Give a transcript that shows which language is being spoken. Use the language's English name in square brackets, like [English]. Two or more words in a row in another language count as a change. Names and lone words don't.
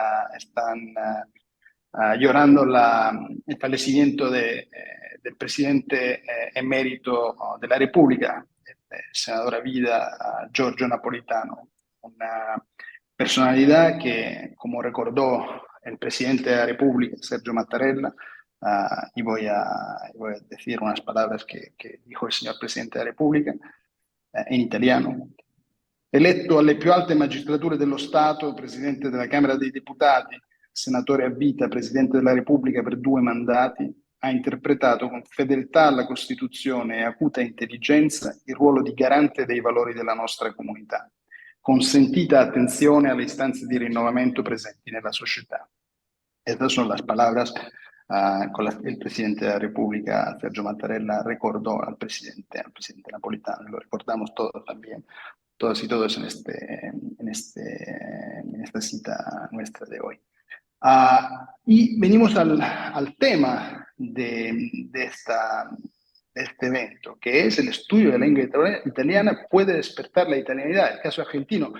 [Spanish] llorando el fallecimiento del presidente emérito de la República, el senador a vida Giorgio Napolitano, una personalidad que, como recordó el presidente de la República, Sergio Mattarella, y voy a decir unas palabras que dijo el señor presidente de la [Italian] Repubblica in italiano. Eletto alle più alte magistrature dello Stato, presidente della Camera dei Deputati, senatore a vita, presidente della Repubblica per 2 mandati, ha interpretato con fedeltà alla Costituzione e acuta intelligenza il ruolo di garante dei valori della nostra comunità, con sentita attenzione alle istanze di rinnovamento presenti nella società. [Spanish] Estas son las palabras con las que el presidente de la República, Sergio Mattarella, recordó al presidente Napolitano. Lo recordamos todos también, todas y todos en esta cita nuestra de hoy. Y venimos al tema de este evento, que es el estudio de la lengua italiana puede despertar la italianidad, el caso argentino.